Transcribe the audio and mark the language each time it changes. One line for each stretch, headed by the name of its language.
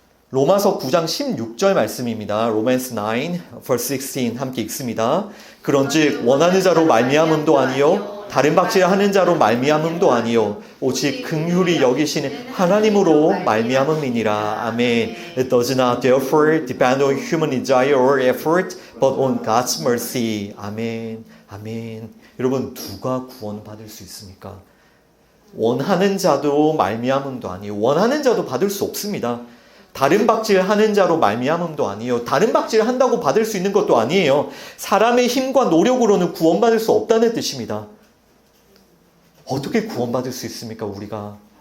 Korean: 로마서 9장 16절 말씀입니다. Romans 9, verse 16 함께 읽습니다. 그런즉 원하는 자로 말미암음도 아니요 다른 박질하는 자로 말미암음도 아니요 오직 긍휼히 여기시는 하나님으로 말미암음이니라. 아멘.
English: It does not therefore depend on human desire or effort, but on God's mercy.
Korean: 아멘. 아멘. 여러분, 누가 구원받을 수 있습니까? 원하는 자도 말미암음도 아니요 원하는 자도 받을 수 없습니다. 다른 박질하는 자로 말미암음도 아니에요. 다른 박질을 한다고 받을 수 있는 것도 아니에요. 사람의 힘과 노력으로는 구원받을 수 없다는 뜻입니다. 어떻게 구원받을 수 있습니까, 우리가?